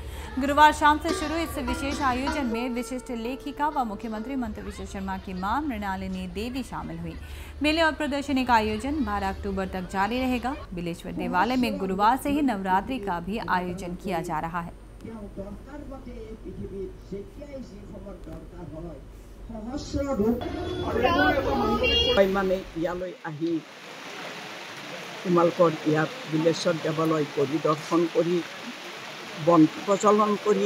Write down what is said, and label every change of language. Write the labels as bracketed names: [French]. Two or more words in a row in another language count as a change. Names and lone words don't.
[Hindi] गुरुवार शाम से शुरू इस विशेष आयोजन में विशिष्ट लेखिका व मुख्यमंत्री मंत्री शर्मा की मां मृणालिनी देवी शामिल हुई। मेले और प्रदर्शनी का आयोजन 12 अक्टूबर तक जारी रहेगा। बिलेश्वर देवालय में गुरुवार से ही नवरात्रि का भी आयोजन किया जा रहा है। [Assamese] মানে ইয়ালৈ আহি তোমালোকৰ ইয়াত বিলেশ্বৰ দেৱালয় পৰিদৰ্শন কৰি বন্তি প্ৰজ্বলন কৰি